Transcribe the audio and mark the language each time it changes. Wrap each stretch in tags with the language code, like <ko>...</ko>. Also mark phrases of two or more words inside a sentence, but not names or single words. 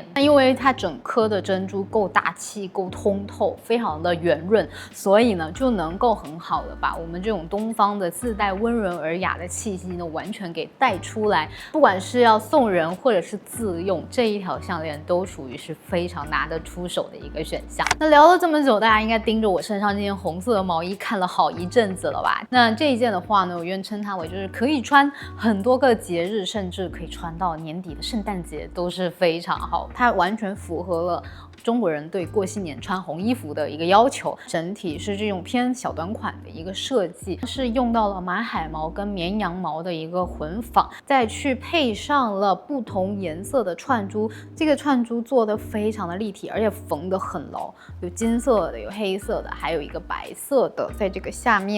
<zh>那因為它整顆的珍珠夠大氣、夠通透，非常的圓潤，所以呢就能夠很好的把我們這種東方的自帶溫潤而雅的氣息呢完全給帶出來。不管是要送人或者是自用，這一條項鏈都屬於是非常拿得出手的一個選項。那聊了這麼久，大家應該盯着我身上這件紅色的毛衣看了好一陣子了吧？那這一件的話呢，我願稱它為就是可以穿很多個節日，甚至可以穿到年底的聖誕節都是非常好。它完全符合了中國人對過新年穿紅衣服的一個要求，整體是這種偏小短款的一個設計，是用到了馬海毛跟綿羊毛的一個混紡，再去配上了不同顏色的串珠，這個串珠做的非常的立體，而且縫得很牢，有金色的，有黑色的，還有一個白色的在這個下面。</zh>